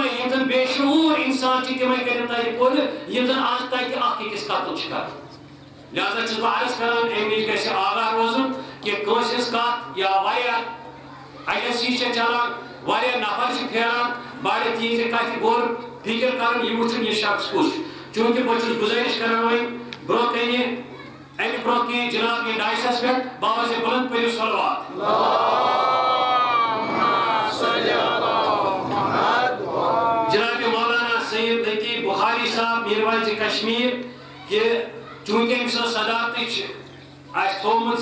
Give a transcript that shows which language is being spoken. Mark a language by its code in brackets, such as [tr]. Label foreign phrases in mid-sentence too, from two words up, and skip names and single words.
[ks] یِم زن بے شعوٗر انسان چھِ تِمے کٔرِن تتہِ پٲدٕ یِم زن آز تتہِ اکھ أکِس قتل چھِ کران لہذا چھُس بہٕ عرض کران امہِ نِش گژھِ آگاہ روزُن کہِ کٲنٛسہِ ہٕنٛز کتھ یا واریاہ ایجنسی چھِ چلان واریاہ نفر چھِ پھیران بڑٕ تِہنٛزِ کتھِ غور فِکر کرُن یہِ وٕچھُن یہِ شخص کُس چھُ چوٗنٛکہِ بہٕ چھُس گُزٲرِش کران وۄنۍ برونٛہہ کنہِ امہِ برونٛہہ کِنۍ جناب یہِ ڈایسس پٮ۪ٹھ باوزِ بُلند پٔرِو صلوات جناب مولانا سید لطیف بخاری صاحب میٖرواز کشمیٖر کہِ چوٗنٛکہِ أمۍ سٕنٛز صدارتٕچ آسہِ تھوٚومُت